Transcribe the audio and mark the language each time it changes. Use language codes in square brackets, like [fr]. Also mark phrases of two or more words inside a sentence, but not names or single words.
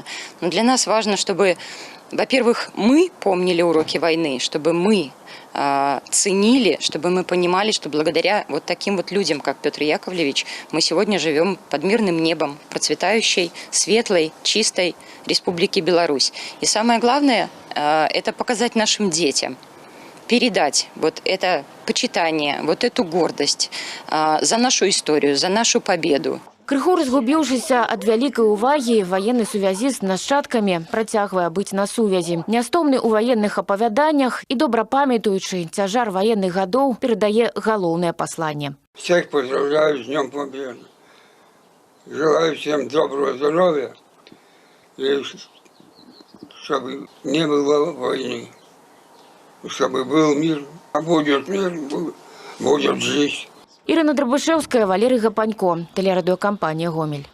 [ru] Но для нас важно, чтобы, во-первых, мы помнили уроки войны, чтобы мы ценили, чтобы мы понимали, что благодаря вот таким вот людям, как Петр Яковлевич, мы сегодня живем под мирным небом процветающей, светлой, чистой Республики Беларусь. И самое главное, это показать нашим детям, передать вот это почитание, вот эту гордость за нашу историю, за нашу победу. [be] Крыху разгубіўшыся ад вялікай увагі, ваенны сувязіст з нашчадкамі працягвае быць на сувязі. Нястомны ў ваенных апавяданнях і добра памятаючы цяжар ваенных гадоў перадае галоўнае пасланне. [ru] Всех поздравляю с Днем Победы. Желаю всем доброго здоровья и чтобы не было войны, чтобы был мир, а будет мир, будет жизнь. Ірина Драбышевская, Валерий Гапанько, телерадиокомпания «Гомель».